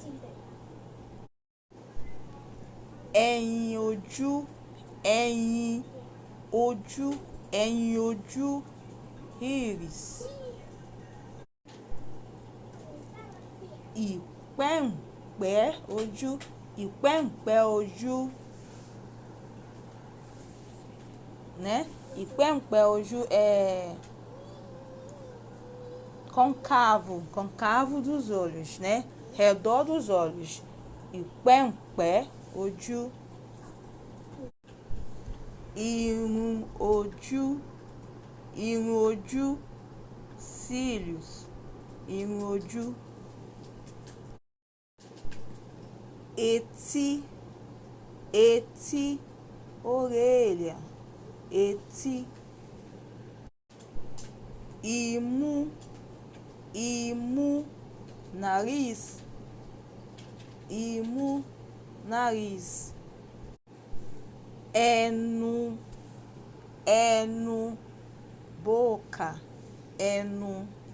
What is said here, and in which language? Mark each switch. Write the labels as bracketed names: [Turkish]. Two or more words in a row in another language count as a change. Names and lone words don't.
[Yoruba] Ẹ̀yìn ojú, íris. Ìpẹ́ǹpẹ́ ojú, né? Ìpẹ́ǹpẹ́ ojú [Portuguese] é côncavo dos olhos, né? Redor dos olhos. [Yoruba] Ìpẹ́ǹpẹ́ ojú. Irun ojú, cílios, irun ojú. Etí, orelha, etí. Imú, [Portuguese] nariz, nariz. [Yoruba] Eno, boca, eno.